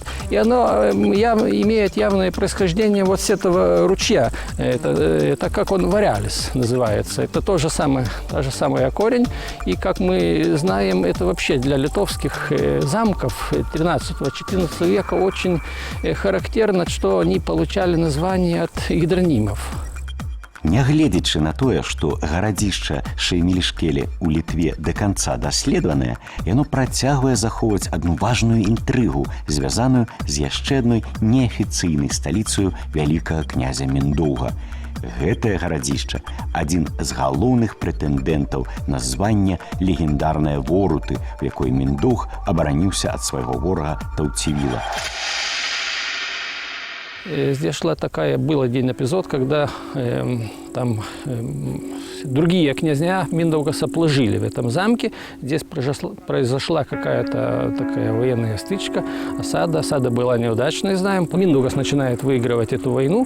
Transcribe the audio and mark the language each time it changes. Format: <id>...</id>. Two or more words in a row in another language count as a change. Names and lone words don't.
<ru>И оно имеет явное происхождение вот с этого ручья. Это как он Варялис называется. Это та же самая корень. И, как мы знаем, это вообще для литовских замков 13-14 века очень характерно, что они получали название от гидронимов.</ru> <be>Нягледзячы на тое, што гарадзішча Шеймелішкелі ў Літве да канца даследаванае, яно працягвае захоўваць адну важную інтрыгу, звязаную з яшчэ адной неафіцыйнай сталіцаю вялікага князя Міндоўга. Гэтае гарадзішча адзін з галоўных прэтэндэнтаў на званне легендарнае Воруты, у якой Міндоўг абараніўся ад свайго ворага Таўцівіла.</be> <ru>Здесь был один эпизод, когда другие князья Миндаугаса положили в этом замке. Здесь произошла какая-то такая военная стычка, осада. Осада была неудачной, знаем. Миндаугас начинает выигрывать эту войну.</ru>